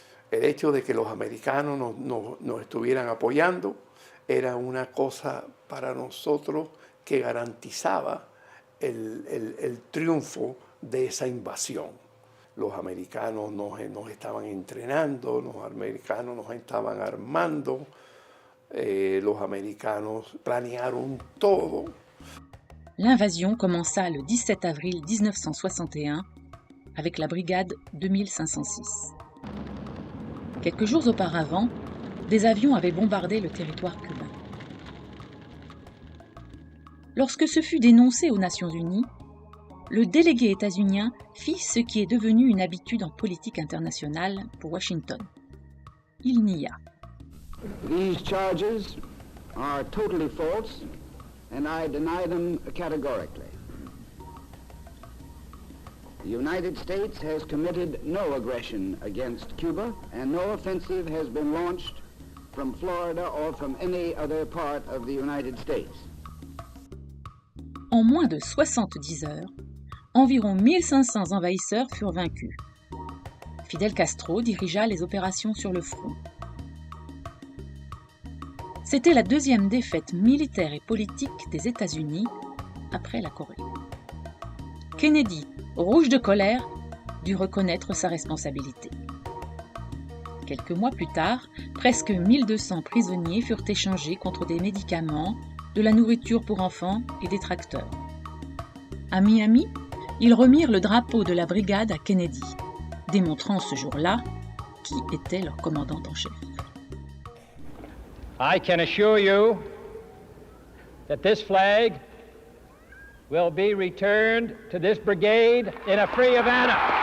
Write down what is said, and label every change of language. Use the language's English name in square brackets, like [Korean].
[Spanish] El hecho de que los americanos nos estuvieran apoyando era una cosa para nosotros que garantizaba el triunfo de esa invasión. Los americanos nos estaban entrenando, los americanos nos estaban armando, los americanos planearon todo. [French] L'invasion commença le 17 avril 1961 avec la brigade 2506. Quelques jours auparavant, des avions avaient bombardé le territoire cubain. Lorsque ce fut dénoncé aux Nations Unies, le délégué états-unien fit ce qui est devenu une habitude en politique internationale pour Washington. Il nia. [English] These charges are totally false, and I deny them categorically. The United States has committed no aggression against Cuba, and no offensive has been launched from Florida or from any other part of the United States. [French] En moins de 70 heures, environ 1500 envahisseurs furent vaincus. Fidel Castro dirigea les opérations sur le front. C'était la deuxième défaite militaire et politique des États-Unis après la Corée. Kennedy, rouge de colère, dut reconnaître sa responsabilité. Quelques mois plus tard, presque 1200 prisonniers furent échangés contre des médicaments, de la nourriture pour enfants et des tracteurs. À Miami, ils remirent le drapeau de la brigade à Kennedy, démontrant ce jour-là qui était leur commandant en chef. [English] I can assure you that this flag will be returned to this brigade in a free Havana.